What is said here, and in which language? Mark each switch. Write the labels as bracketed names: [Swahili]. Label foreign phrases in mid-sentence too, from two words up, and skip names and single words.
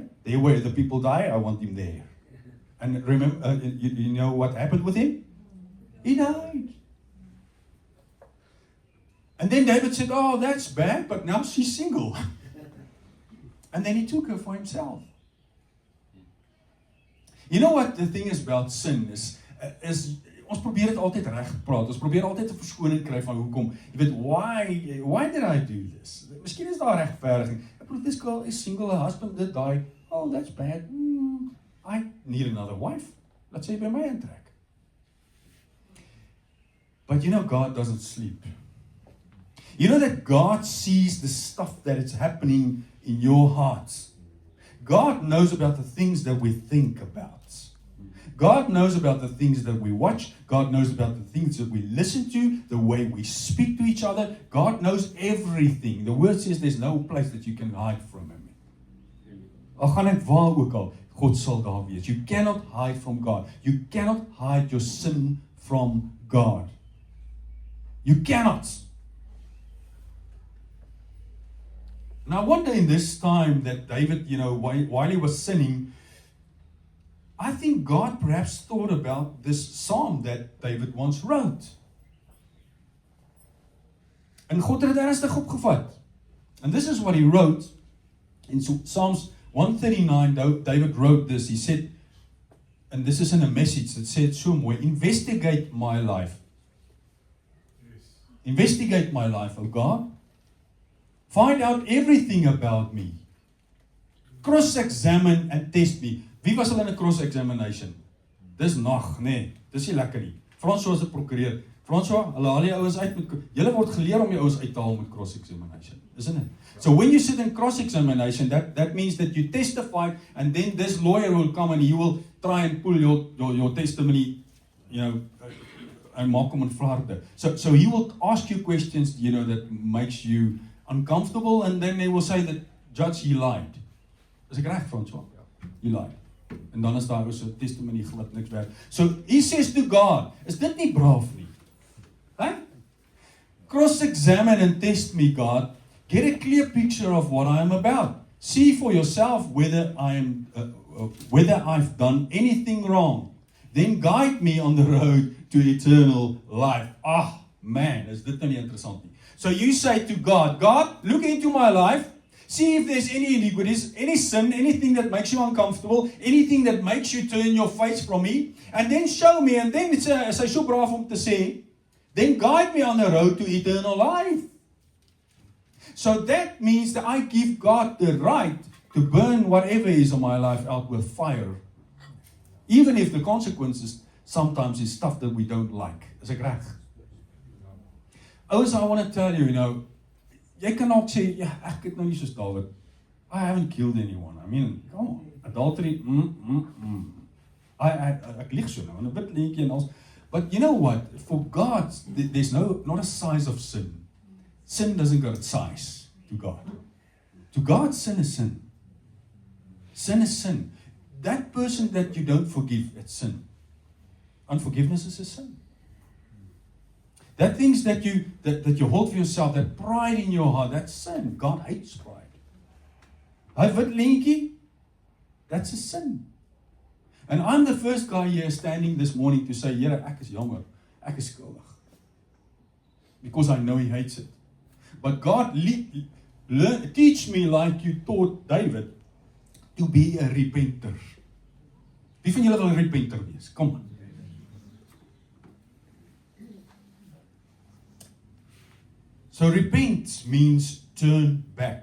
[English] There where the people die, I want him there. And remember, you know what happened with him? He died. And then David said, oh, that's bad, but now she's single. And then he took her for himself. You know what the thing is about sin is [Afrikaans] ons probeer dit altyd reg praat. Ons probeer altyd 'n verskoning kry van hoekom. Jy weet, [English] why did I do this? [Afrikaans] Miskien is daar regverdiging. [English] This girl is single, her husband did die. Oh, that's bad. I need another wife. [Afrikaans] Laat sy by my intrek. [English] But you know, God doesn't sleep. You know that God sees the stuff that is happening in your hearts. God knows about the things that we think about. God knows about the things that we watch. God knows about the things that we listen to, the way we speak to each other. God knows everything. The word says there's no place that you can hide from Him. [Afrikaans] Al gaan ek waar ook al, God sal daar wees. [English] You cannot hide from God. You cannot hide your sin from God. You cannot. And I wonder in this time that David, you know, while he was sinning, I think God perhaps thought about this psalm that David once wrote. [Afrikaans] En God het dit ernstig opgevat. [English] And this is what he wrote in Psalms 139. David wrote this. He said, and this is in a message that said [Afrikaans] so mooi, [English] investigate my life. Yes. Investigate my life, O God. Find out everything about me. Cross-examine and test me. [Afrikaans] Wie was al in 'n cross-examination? Dis nag, nee. Dis nie lekker nie. François is 'n prokureur. François, hulle haal die ouens uit met julle word geleer om die ouens uit te haal met cross-examination. [English] Isn't it? So when you sit in cross-examination, that means that you testify, and then this lawyer will come and he will try and pull your testimony, you know, and [Afrikaans] maak hom in flarde. [English] So he will ask you questions, you know, that makes you uncomfortable, and then they will say that judge, he lied. [Afrikaans] Is ek reg, François? [English] He lied. [Afrikaans] En dan is daar ook so testimony glad niks werd. [English] So he says to God, [Afrikaans] is dit nie braaf nie? Huh? [English] Cross-examine and test me, God. Get a clear picture of what I am about. See for yourself whether I've done anything wrong. Then guide me on the road to eternal life. [Afrikaans] Ah, man, is dit nou nie interessant nie? [English] So you say to God, God, look into my life. See if there's any iniquities, any sin, anything that makes you uncomfortable, anything that makes you turn your face from me, and then show me, and then [Afrikaans] as hy so braaf om te sê, [English] then guide me on the road to eternal life. So that means that I give God the right to burn whatever is in my life out with fire. Even if the consequences sometimes is stuff that we don't like. [Afrikaans] Is ek reg? Ouers, [English] I want to tell you, you know, [Afrikaans] jy kan ook sê, ja, ek het nou nie soos David. [English] I haven't killed anyone. I mean, come on. Adultery, [Afrikaans] ek lieg so nou, en 'n wit leentjie en alles. [English] But you know what? For God, there's not a size of sin. Sin doesn't got a size to God. To God, sin is sin. Sin is sin. That person that you don't forgive, it's sin. Unforgiveness is a sin. That things that you hold for yourself, that pride in your heart, that's sin. God hates pride. [Afrikaans] Hy wit lentjie, [English] that's a sin. And I'm the first guy here standing this morning to say, [Afrikaans] Here, ek is jammer, ek is skuldig. [English] Because I know He hates it. But God teach me like you taught David to be a repenter. [Afrikaans] Wie van julle wil 'n repenter wees? Kom aan. [English] So repent means turn back.